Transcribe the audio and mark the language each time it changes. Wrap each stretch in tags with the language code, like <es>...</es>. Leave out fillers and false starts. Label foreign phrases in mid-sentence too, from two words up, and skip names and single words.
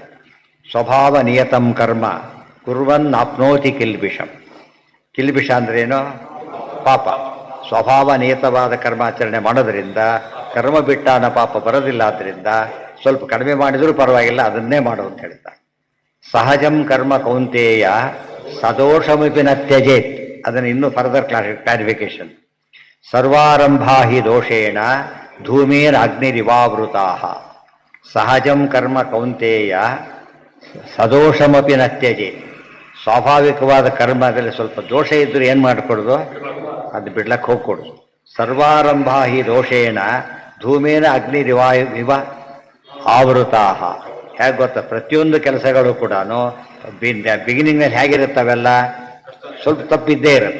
<sa>ಸ್ವಭಾವ ನಿಯತಂ ಕರ್ಮ ಕುರ್ವನ್ ಆಪ್ನೋತಿ ಕಿಲ್ಬಿಷಂ.</sa> <kn>ಕಿಲ್ಬಿಷ ಅಂದ್ರೇನು? ಪಾಪ. ಸ್ವಭಾವ ನಿಯತವಾದ ಕರ್ಮಾಚರಣೆ ಮಾಡೋದ್ರಿಂದ ಕರ್ಮ ಬಿಟ್ಟ ಅನ್ನೋ ಪಾಪ ಬರೋದಿಲ್ಲ. ಆದ್ದರಿಂದ ಸ್ವಲ್ಪ ಕಡಿಮೆ ಮಾಡಿದರೂ ಪರವಾಗಿಲ್ಲ, ಅದನ್ನೇ ಮಾಡು ಅಂತ ಹೇಳ್ತಾರೆ.</kn> <sa>ಸಹಜಂ ಕರ್ಮ ಕೌಂತೇಯ ಸದೋಷಮಿಪಿ ನ ತ್ಯಜೇತ್.</sa> <kn>ಅದನ್ನು ಇನ್ನೂ</kn> <en>further clarification.</en> <sa>ಸರ್ವಾರಂಭಾ ಹಿ ದೋಷೇಣ ಧೂಮೇನ ಅಗ್ನಿರಿವಾವೃತಾ. ಸಹಜಂ ಕರ್ಮ ಕೌಂತೇಯ ಸದೋಷಮಪಿ ನ ತ್ಯಜೇತ್.</sa> <kn>ಸ್ವಾಭಾವಿಕವಾದ ಕರ್ಮದಲ್ಲಿ ಸ್ವಲ್ಪ ದೋಷ ಇದ್ದರೂ ಏನು ಮಾಡಿಕೊಡೋದು, ಅದು ಬಿಡ್ಲಕ್ಕೆ ಹೋಗ್ಕೊಡೋದು.</kn> <sa>ಸರ್ವಾರಂಭಾ ಹಿ ದೋಷೇಣ ಧೂಮೇನ ಅಗ್ನಿರಿವ ಆವೃತಾ.</sa> <kn>ಹೇಗೆ ಗೊತ್ತಾ, ಪ್ರತಿಯೊಂದು ಕೆಲಸಗಳು ಕೂಡ ಬಿಗಿನಿಂಗ್ನಲ್ಲಿ ಹೇಗಿರುತ್ತವೆಲ್ಲ ಸ್ವಲ್ಪ ತಪ್ಪಿದ್ದೇ ಇರುತ್ತೆ.</kn>